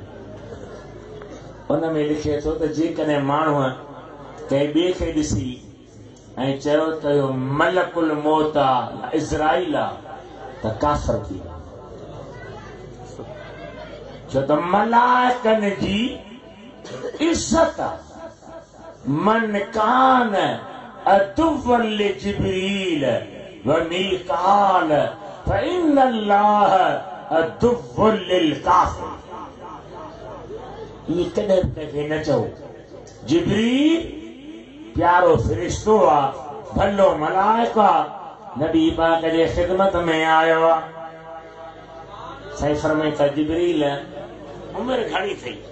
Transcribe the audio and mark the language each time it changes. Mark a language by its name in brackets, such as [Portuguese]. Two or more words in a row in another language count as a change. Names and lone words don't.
[Sindhi] उन में लिखे थो त जेकॾहिं माण्हूअ कंहिं ॿिए खे ॾिसी ऐं चयो त इहो मलकुल मौत आहे इज़राइल आहे त काफ़िर थी वियो। छो त मलाइकनि जी इज़्ज़त [Arabic] من كان عدوا لجبريل وميكال فإن الله عدو للكافرين. [Sindhi] ये कॾहिं कंहिंखे न चओ जिब्रील प्यारो फ़रिश्तो आहे, भलो मलाइक आहे, नबी पाक जे ख़िदमत में आयो आहे। साईं फरमाए त जिब्रील उमिरि घणी थई?